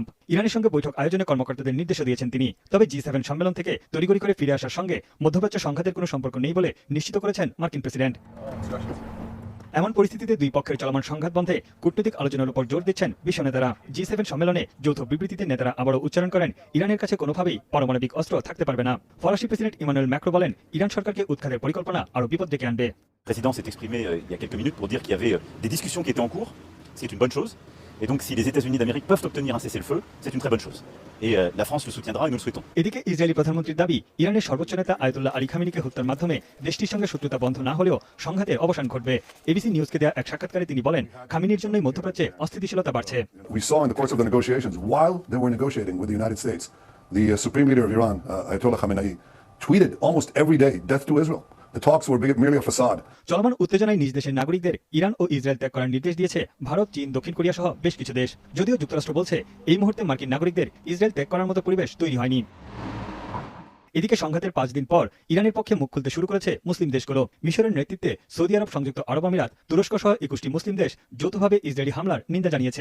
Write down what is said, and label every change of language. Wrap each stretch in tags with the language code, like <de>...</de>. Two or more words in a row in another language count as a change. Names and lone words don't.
<bn>ইরানের সঙ্গে বৈঠক আয়োজনে কর্মকর্তাদের নির্দেশ দিয়েছেন তিনি। তবে G7 সম্মেলন থেকে তড়িঘড়ি করে ফিরে আসার সঙ্গে মধ্যপ্রাচ্য সংঘাতের কোনো সম্পর্ক নেই বলে নিশ্চিত করেছেন মার্কিন প্রেসিডেন্ট। এমন পরিস্থিতিতে দুই পক্ষের চলমান সংঘাত বন্ধে কূটনৈতিক আলোচনার উপর জোর দিচ্ছেন বিশ্ব নেতারা। G7 সম্মেলনে যৌথ বিবৃতিতে নেতারা আবারও উচ্চারণ করেন, ইরানের কাছে কোনোভাবেই পারমাণবিক অস্ত্র থাকতে পারবে না। ফরাসি প্রেসিডেন্ট ইমানুয়েল ম্যাক্রো বলেন, ইরান সরকারকে উৎখাতের পরিকল্পনা আরও বিপদ ডেকে আনবে।</bn> <fr>Le président s'est exprimé il y a quelques minutes pour dire qu'il y avait des discussions qui étaient en cours, c'est une bonne chose. Et donc si les États-Unis d'Amérique peuvent obtenir un cessez-le-feu, c'est une très bonne chose. Et la France le soutiendra et nous le souhaitons.</fr> <bn>এদিকে ইসরায়েলি প্রধানমন্ত্রীর দাবি, ইরানের সর্বোচ্চ নেতা আয়াতুল্লাহ আলী খামেনিকে হত্যার মাধ্যমে দেশটির সঙ্গে শত্রুতা বন্ধ না হলেও সংঘাতের অবসান ঘটবে। এবিসি নিউজকে দেয়া এক সাক্ষাৎকারে তিনি বলেন, খামেনির জন্যই মধ্যপ্রাচ্যে অস্থিতিশীলতা বাড়ছে।</bn> <en>We saw in the course of the negotiations, while they were negotiating with the United States, the supreme leader of Iran, Ayatollah Khamenei, tweeted almost every day, "Death to Israel." The talks were merely a facade.</en> <bn>চলমান উত্তেজনায় নিজ দেশের নাগরিকদের ইরান ও ইসরায়েল ত্যাগ করার নির্দেশ দিয়েছে ভারত, চীন, দক্ষিণ কোরিয়া সহ বেশ কিছু দেশ। যদিও যুক্তরাষ্ট্র বলছে, এই মুহূর্তে মার্কিন নাগরিকদের ইসরায়েল ত্যাগ করার মতো পরিবেশ তৈরি হয়নি। এদিকে সংঘাতের 5 দিন পর ইরানের পক্ষে মুখ খুলতে শুরু করেছে মুসলিম দেশগুলো। মিশরের নেতৃত্বে সৌদি আরব, সংযুক্ত আরব আমিরাত, তুরস্ক সহ 21টি মুসলিম দেশ যৌথভাবে ইসরায়েলি হামলার নিন্দা জানিয়েছে।</bn>